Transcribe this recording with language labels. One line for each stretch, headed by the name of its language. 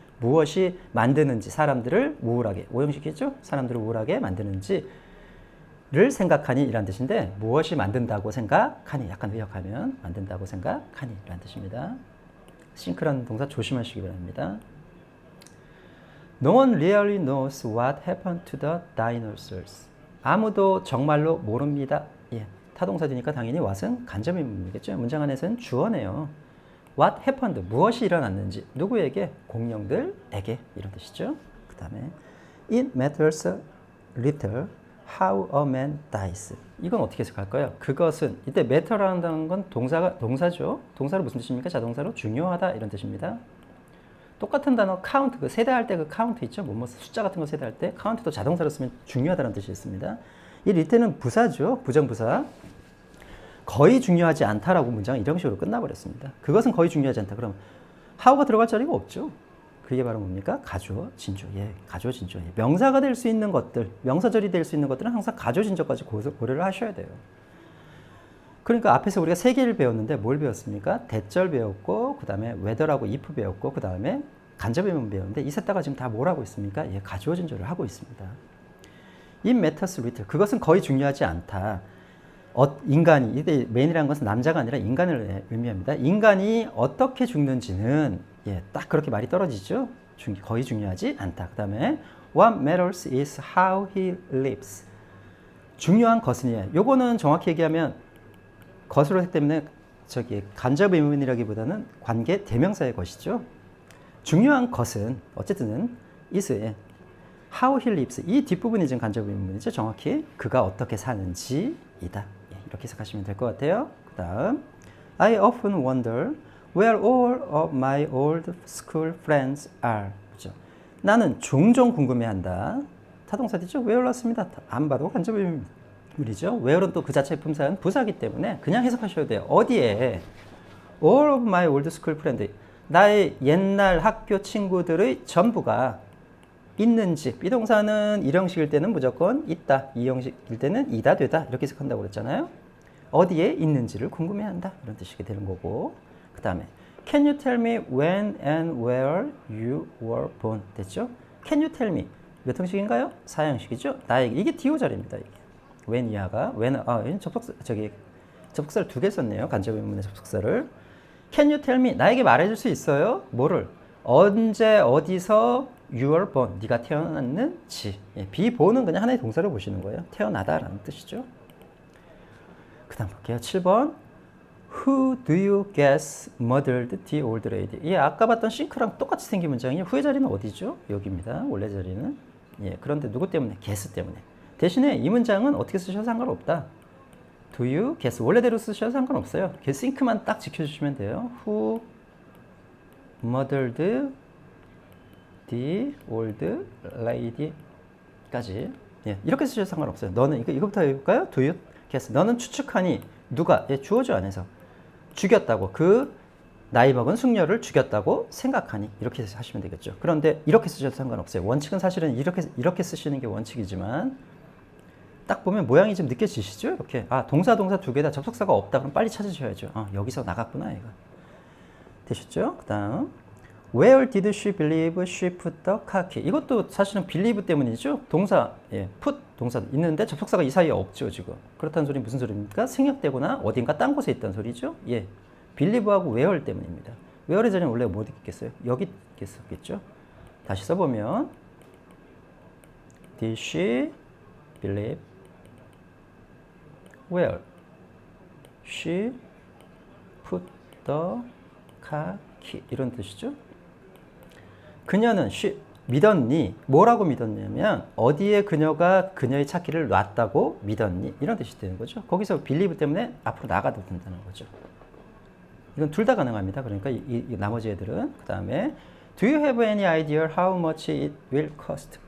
Korean: 무엇이 만드는지, 사람들을 우울하게, 오형식이죠? 사람들을 우울하게 만드는지를 생각하니 이란 뜻인데, 무엇이 만든다고 생각하니, 약간 의역하면 만든다고 생각하니 라는 뜻입니다. 싱크라는 동사 조심하시기 바랍니다.
English: No one really knows what happened to the dinosaurs.
Korean: 아무도 정말로 모릅니다. 예, 타동사되니까 당연히 what은 간접 의문이겠죠. 문장 안에서는 주어네요.
English: What happened,
Korean: 무엇이 일어났는지, 누구에게? 공룡들에게, 이런 뜻이죠. 그 다음에
English: It matters little how a man dies.
Korean: 이건 어떻게 해석할까요? 그것은, 이때 matter라는 건 동사죠. 동사로 무슨 뜻입니까? 자동사로 중요하다 이런 뜻입니다. 똑같은 단어 count, 그 세대할 때 그 count 있죠? 뭐 숫자 같은 거 세대할 때 count도 자동사로 쓰면 중요하다는 뜻이 있습니다. 이 이때는 부사죠. 부정부사. 거의 중요하지 않다라고 문장은 이런 식으로 끝나버렸습니다. 그것은 거의 중요하지 않다. 그럼 how가 들어갈 자리가 없죠. 그게 바로 뭡니까? 가주어, 진주. 예, 가주어, 진주. 예. 명사가 될 수 있는 것들, 명사절이 될 수 있는 것들은 항상 가주어, 진주까지 고려를 하셔야 돼요. 그러니까 앞에서 우리가 세 개를 배웠는데 뭘 배웠습니까? 대절 배웠고, 그 다음에 whether하고 if 배웠고, 그 다음에 간접 의문 배웠는데, 이 셋 다가 지금 다 뭘 하고 있습니까? 예, 가주어, 진주를 하고 있습니다.
English: It matters little.
Korean: 그것은 거의 중요하지 않다. 인간이, 이때 man이라는 것은 남자가 아니라 인간을 의미합니다. 인간이 어떻게 죽는지는, 예, 딱 그렇게 말이 떨어지죠. 거의 중요하지 않다. 그 다음에
English: what matters is how he lives.
Korean: 중요한 것은이에요. 요거는 정확히 얘기하면 것으로 했기 때문에 간접 의문이라기보다는 관계 대명사의 것이죠. 중요한 것은 어쨌든
English: is, how he lives.
Korean: 이 뒷부분이 지금 간접 의문이죠. 정확히 그가 어떻게 사는지이다. 이렇게 해석하시면 될 것 같아요. 그 다음
English: I often wonder where all of my old school friends are.
Korean: 그렇죠? 나는 종종 궁금해한다. 타동사죠? where였습니다. 안 봐도 간접 의문이죠. where는 또 그 자체의 품사는 부사기 때문에 그냥 해석하셔도 돼요. 어디에?
English: all of my old school friends.
Korean: 나의 옛날 학교 친구들의 전부가 있는지. 비동사는 일형식일 때는 무조건 있다. 이형식일 때는 이다, 되다. 이렇게 해석한다고 그랬잖아요. 어디에 있는지를 궁금해한다. 이런 뜻이 되는 거고. 그 다음에
English: Can you tell me when and where you were born?
Korean: 됐죠?
English: Can you tell me?
Korean: 몇 형식인가요? 4형식이죠? 나에게. 이게 디오절입니다. 이게. when 이하가 when 접속사를 두 개 썼네요. 간접 의문문의 접속사를.
English: Can you tell me?
Korean: 나에게 말해줄 수 있어요? 뭐를? 언제 어디서
English: you were born?
Korean: 네가 태어났는지. 예, be born은 그냥 하나의 동사를 보시는 거예요. 태어나다라는 뜻이죠. 그 다음 볼게요. 7번.
English: Who do you guess murdered the old lady?
Korean: 예, 아까 봤던 싱크랑 똑같이 생긴 문장이에요. 후의 자리는 어디죠? 여기입니다. 원래 자리는. 예, 그런데 누구 때문에? guess 때문에. 대신에 이 문장은 어떻게 쓰셔도 상관없다.
English: Do you guess?
Korean: 원래대로 쓰셔도 상관없어요. 싱크만 딱 지켜주시면 돼요.
English: Who murdered the old lady?
Korean: 까지. 예, 이렇게 쓰셔도 상관없어요. 너는 이거부터 해볼까요?
English: Do you guess?
Korean: 너는 추측하니 누가? 예, 주어죠 안에서 죽였다고, 그 나이 먹은 숙녀를 죽였다고 생각하니, 이렇게 하시면 되겠죠. 그런데 이렇게 쓰셔도 상관없어요. 원칙은 사실은 이렇게 쓰시는 게 원칙이지만 딱 보면 모양이 좀 느껴지시죠? 이렇게 동사 두 개 다 접속사가 없다. 그럼 빨리 찾으셔야죠. 여기서 나갔구나 이거. 되셨죠? 그 다음
English: Where did she believe she put the car key?
Korean: 이것도 사실은 believe 때문이죠. 동사, 예, put 동사 있는데 접속사가 이 사이에 없죠 지금. 그렇다는 소리 무슨 소리입니까? 생략되거나 어딘가 딴 곳에 있다는 소리죠. 예, believe하고 where 때문입니다. where의 자리는 원래 뭐 있겠어요? 여기 있겠죠. 다시 써보면
English: Did she believe where she put the car key?
Korean: 이런 뜻이죠. 그녀는 믿었니? 뭐라고 믿었냐면 어디에 그녀가 그녀의 차키를 놨다고 믿었니? 이런 뜻이 되는 거죠. 거기서 believe 때문에 앞으로 나가도 된다는 거죠. 이건 둘 다 가능합니다. 그러니까 이 나머지 애들은. 그 다음에
English: Do you have any idea how much it will cost?